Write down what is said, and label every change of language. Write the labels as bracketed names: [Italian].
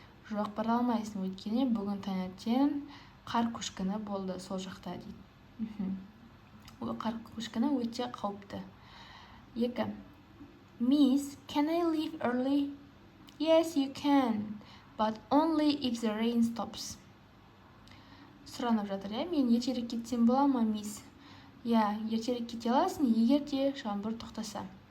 [Kazakh] Жоқ, бара алмайсың, өйткені бүгін таңертең қар көшкіні болды сол жақта дейді. Қар көшкіні өте қауіпті. [English] 2. Miss, can I leave early? Yes, you can, but only if the rain stops. [Kazakh] Сұранып жатыр, мен ертерек кетсем бола ма, мисс? Ертерек кете аласың, егер де жаңбыр тоқтаса.